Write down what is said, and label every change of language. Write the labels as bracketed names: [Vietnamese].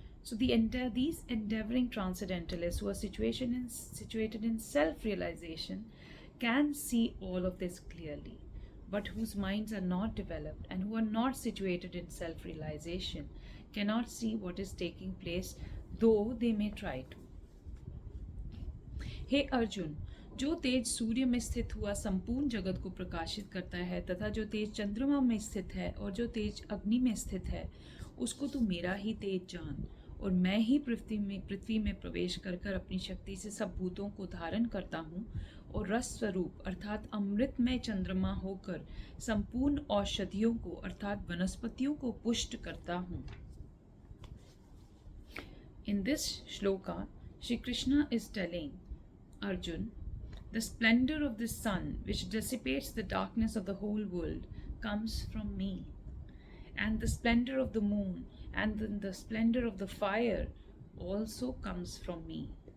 [English] So these endeavoring transcendentalists who are situated in self-realization can see all of this clearly, but whose minds are not developed and who are not situated in self-realization cannot see what is taking place, though they may try to. [Hindi] हे अर्जुन, जो तेज सूर्य में स्थित हुआ संपूर्ण जगत को प्रकाशित करता है, तथा जो तेज चंद्रमा में स्थित है और जो तेज अग्नि में स्थित है, उसको तू मेरा ही तेज जान, और मैं ही पृथ्वी में प्रवेश कर कर अपनी शक्ति से सब भूतों को धारण करता हूँ, और रस स्वरूप अर्थात अमृतमय चंद्रमा होकर संपूर्ण औषधियों को अर्थात वनस्पतियों को पुष्ट करता हूँ. [English] In this shloka, Shri Krishna is telling Arjun, the splendor of the sun, which dissipates the darkness of the whole world, comes from me. And the splendor of the moon and the splendor of the fire also comes from me.